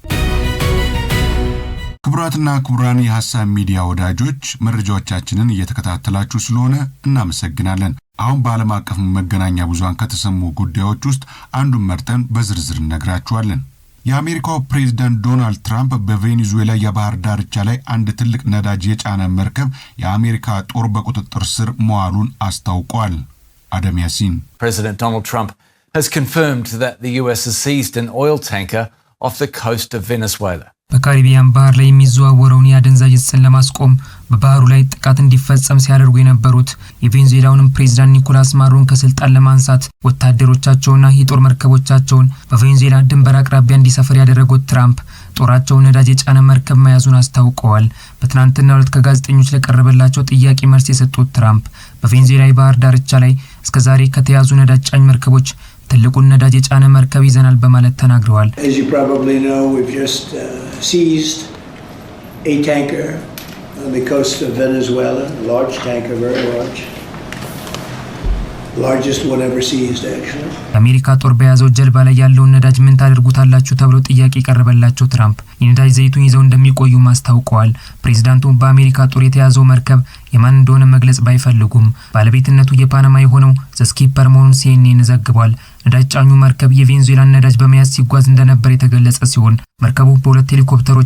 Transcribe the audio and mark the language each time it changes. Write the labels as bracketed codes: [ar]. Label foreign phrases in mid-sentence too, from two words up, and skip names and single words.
[am] ክቡራትና ክቡራን የሐሳብ ሚዲያ ወዳጆች መረጃዎቻችንን እየተከታተላችሁ ስለሆነ እናመሰግናለን። አሁን በዓለም አቀፍ መገናኛ ብዙሃን ከተሰሙ ጉዳዮች ውስጥ አንዱን መርጠን በዝርዝር እነግራችኋለን። የአሜሪካው ፕሬዝዳንት ዶናልድ ትራምፕ በቬኔዙዌላ የባህር ዳርቻ ላይ አንድ ትልቅ ነዳጅ የጫነ መርከብ የአሜሪካ ጦር በቁጥጥር ስር መዋሉን አስታውቋል። አደም ያሲን [en] President Donald Trump has confirmed that the US has seized an oil tanker off the coast of Venezuela. [am] በካሪቢያን ባህር ላይ የሚዘዋወረውን የአደንዛዥ ዕፅ አመጽን ለማስቆም በባህሩ ላይ ጥቃት እንዲፈጸም ሲያደርጉ የነበሩት የቬንዙዌላውን ፕሬዝዳንት ኒኮላስ ማዱሮን ከስልጣን ለማንሳት ወታደሮቻቸውና የጦር መርከቦቻቸውን በቬንዙዌላ ድንበር አቅራቢያ እንዲሰፍር ያደረጉት ትራምፕ ጦራቸው ነዳጅ የጫነ መርከብ መያዙን አስታውቀዋል። በትናንትናው ዕለት ከጋዜጠኞች ለቀረበላቸው ጥያቄ መልስ የሰጡት ትራምፕ በቬንዙዌላ ባህር ዳርቻ ላይ እስከዛሬ ከተያዙ ነዳጅ ጫኝ መርከቦች ትልቁን ነዳጅ የጫነ መርከብ ይዘናል በማለት ተናግረዋል። [en] As you probably know, we've just seized a tanker on the coast of Venezuela, a large tanker, very largest one ever seized actually. [am] አሜሪካ ጦር በያዘው ጀልባ ላይ ያለውን ነዳጅ ምን ታደርጉታላችሁ ተብሎ ጥያቄ ቀረበላቸው። ትራምፕ የነዳጅ ዘይቱን ይዘው እንደሚቆዩ ማስታውቀዋል። ፕሬዝዳንቱ በአሜሪካ ጦር የተያዘው መርከብ የማን እንደሆነ መግለጽ ባይፈልጉም ባለቤትነቱ የፓናማ የሆነው ዘስኪፐር መሆኑን CNN ዘግቧል። ነዳጅ ጫኙ መርከብ የቬንዙዌላን ነዳጅ በመያዝ ሲጓዝ እንደነበር የተገለጸ ሲሆን መርከቡ በሁለት ሄሊኮፕተሮች